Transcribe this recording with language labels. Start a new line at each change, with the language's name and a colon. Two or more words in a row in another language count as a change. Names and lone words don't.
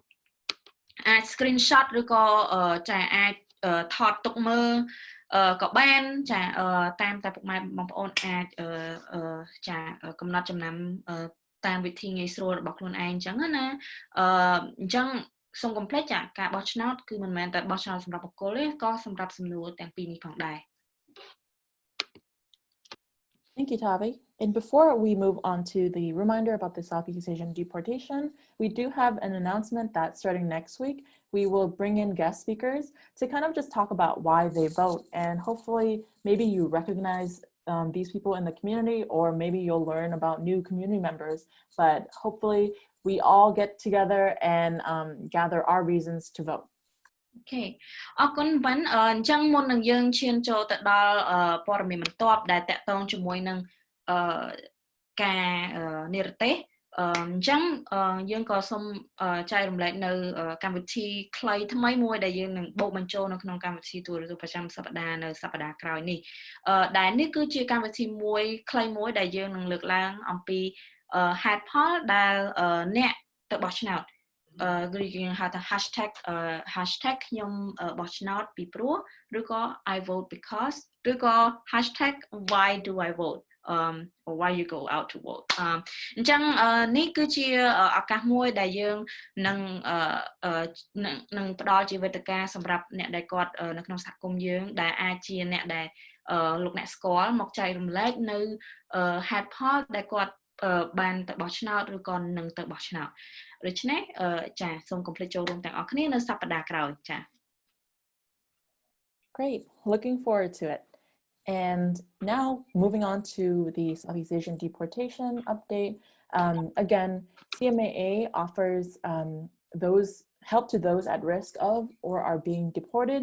Khmer: screenshot ឬក៏ចាអាចថតទុកមើលក៏បានចាតាមតែពុកម៉ែបងប្អូនអាចចាកំណត់ចំណាំតាមវិធីងាយស្រួលរបស់ខ្លួនឯងអញ្ចឹងណាអញ្ចឹងសូមកុំភ្លេចចាការបោះឆ្នោតគឺមិនមែនតែបោះឆ្នោតសម្រាប់បុគ្គលទេក៏សម្រាប់សំណួរទាំងពីរនេះផងដែរ
English: Thank you, Tavi. And before we move on to the reminder about the Southeast Asian deportation, we do have an announcement that starting next week, we will bring in guest speakers to kind of just talk about why they vote. And hopefully, maybe you recognize these people in the community, or maybe you'll learn about new community members. But hopefully, we all get together and gather our reasons to vote.
Khmer: Okay អរគុណបានអញ្ចឹងមុននឹងយើងឈានចូលទៅដល់ព័ត៌មានបន្ទាប់ដែលតាក់ទងជាមួយនឹងការនិរទេសអញ្ចឹងយើងក៏ សូមចែករំលែកនៅកម្មវិធីខ្លីថ្មីមួយដែលយើងនឹងបូកបញ្ចូលនៅក្នុងកម្មវិធីទូរទស្សន៍ប្រ ចាំសប្តាហ៍នៅសប្តាហ៍ក្រោយនេះដែលនេះគឺជាកម្មវិធីមួយខ្លីមួយដែលយើងនឹងលើកឡើងអំពីហេតុផលដែលអ្នកទៅបោះឆ្នោតគឺយើងហៅថា hashtag ខ្ញុំបោះឆ្នោតពីព្រោះឬក៏
English: I vote because
Khmer: ឬក៏
English: hashtag why do I vote or why you go out to vote
Khmer: អញ្ចឹងនេះគឺជាឱកាសមួយដែលយើង នឹងផ្ដល់ជាវេទិកាសម្រាប់អ្នកដែលគាត់នៅក្នុងសហគមន៍យើងដែលអាចជាអ្នកដែលលោកអ្នកស្គាល់មកចែករំលែកនៅហេតុផលដែលគាត់បានទៅបោះឆ្នោតឬក៏នឹងទៅបោះឆ្នោតដូច្នេះចាសូមកុំភ្លេចចូលរួមទាំងអស់គ្នានៅសប្តាហ៍ក្រោយចា
English: Great, looking forward to it. And now moving on to the Southeast Asian deportation update. Again, CMAA offers help to those at risk of or are being deported.